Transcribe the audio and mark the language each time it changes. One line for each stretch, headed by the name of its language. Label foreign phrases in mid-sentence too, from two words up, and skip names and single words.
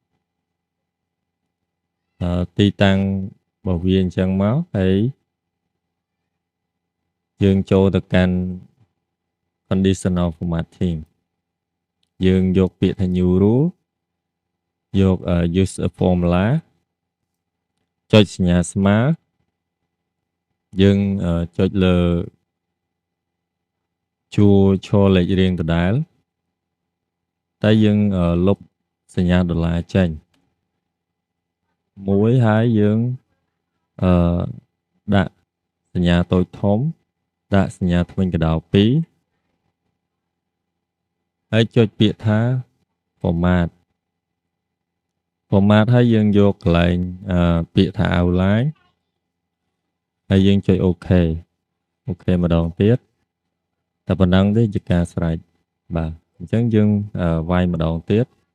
Khmer: ទីតាំងរបស់វាអញ្ចឹងមកហើយយើងចូលទៅកាន់
English: conditional formatting
Khmer: យើងយកពាក្យថា
English: new rule
Khmer: យក
English: use a formula
Khmer: ចុចសញ្ញាស្មើយើងចុចលើ ជួរឈរលេខរៀងដដែលតែយើងលុបសញ្ញាដុល្លារចេញ មួយហើយយើងដាក់សញ្ញាតូចធំដាក់សញ្ញាធ្មេញកដោ2ហើយចុចពាក្យថា format ហើយយើងយកកន្លែងពាក្យថា outline ហើយយើងចុច OK ម្ដងទៀតតែប៉ុណ្ណឹងទេជាការស្រេចបាទអញ្ចឹងយើងវាយម្ដងទៀត